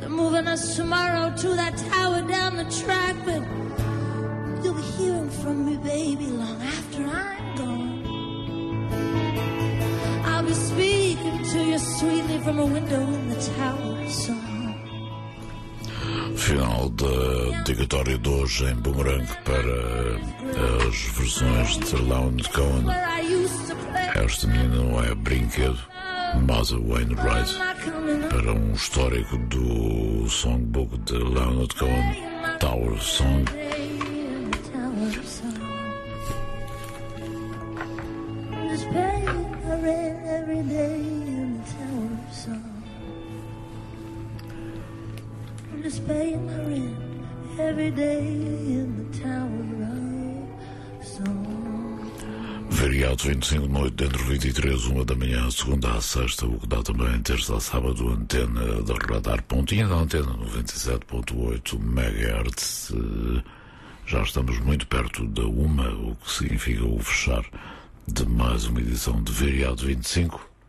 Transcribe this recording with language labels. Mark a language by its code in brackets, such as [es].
[en] They're moving us tomorrow to that tower down the track, but you'll be hearing from me, baby, long after I'm gone. I'll be speaking to you sweetly from a window in the Tower of Song. [pt] Final da dedicatória de hoje em Boomerang para as versões de Lounge Cone. Esta menina não é brinquedo. Maza Wainwright para um histórico do songbook de Leonard Cohen, Tower of Song. [en] I'm just paying my rent every day in the Tower of Song. I'm just paying my rent every day in the town around song. [pt] Feriado 25 de noite, dentro de 23, 1 da manhã, segunda à sexta, o que dá também terça a sábado, antena da Radar Pontinha, da antena 97.8 MHz. Já estamos muito perto da 1, o que significa o fechar de mais uma edição de Feriado 25.